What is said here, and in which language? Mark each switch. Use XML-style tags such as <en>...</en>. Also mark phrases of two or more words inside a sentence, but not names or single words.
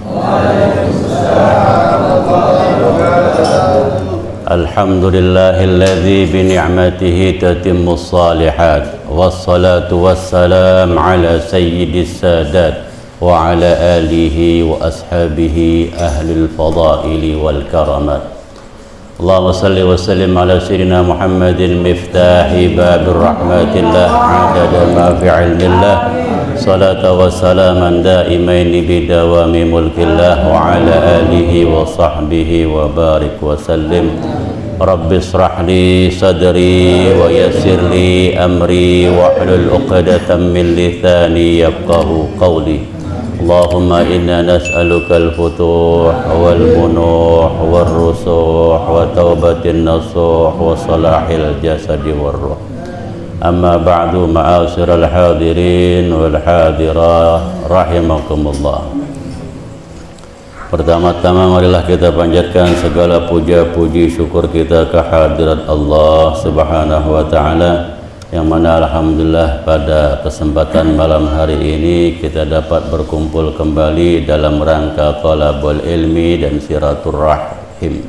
<ar>الحمد لله الذي بنعمته تتم الصالحات. والصلاة والسلام على سيد السادات وعلى آله وأصحابه أهل الفضائل والكرامات. اللهم صل وسلم على سيدنا محمد مفتاح باب رحمة الله عدد ما في علم الله صلاة وسلاما دائمين بدوام ملك الله وعلى آله وصحبه وبارك وسلم. رب اشرح لي صدري ويسر لي أمري واحلل عقدة من لساني يفقهوا قولي. اللهم إنا نسألك الفتوح والمنوح والرسوخ وتوبة نصوحا وصلاح الجسد والروح. أما بعد، معاشر الحاضرين والحاضرات رحمكم الله.</ar> <id>Pertama-tama marilah kita panjatkan segala puja-puji syukur kita ke hadirat Allah</id> <ar>سبحانه وتعالى,</ar> <id>yang mana alhamdulillah pada kesempatan malam hari ini kita dapat berkumpul kembali dalam rangka</id> <ar>طلب العلم</ar> <id>dan silaturahim.</id>